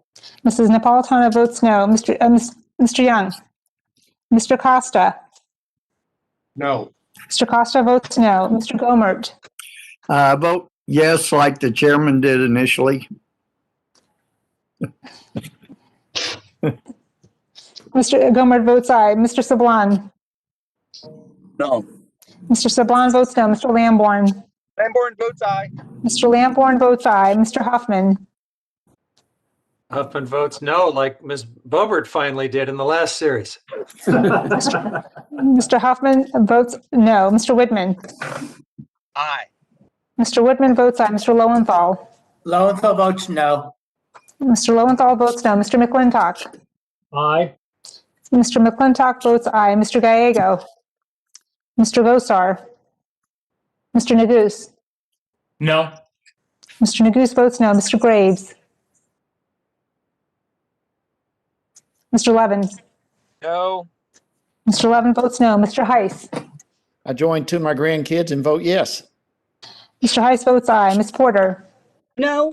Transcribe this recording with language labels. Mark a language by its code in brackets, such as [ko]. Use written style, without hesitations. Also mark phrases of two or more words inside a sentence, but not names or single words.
[en] Mrs. Napolitano votes no. Mr. Young. Mr. Costa. No. Mr. Costa votes no. Mr. Gomert. Vote yes, like the chairman did initially. Mr. Gomert votes aye. Mr. Sablon. No. Mr. Sablon votes no. Mr. Lamborn. Lamborn votes aye. Mr. Lamborn votes aye. Mr. Huffman. Huffman votes no, like Ms. Boebert finally did in the last series. Mr. Huffman votes no. Mr. Whitman. Aye. Mr. Whitman votes aye. Mr. Lowenthal. Lowenthal votes no. Mr. Lowenthal votes no. Mr. McClintock. Aye. Mr. McClintock votes aye. Mr. Gallego. Mr. Gosar. Mr. Neguse. No. Mr. Neguse votes no. Mr. Graves. Mr. Levin. No. Mr. Levin votes no. Mr. Heiss. I joined two of my grandkids and vote yes. Mr. Heiss votes aye. Ms. Porter. No.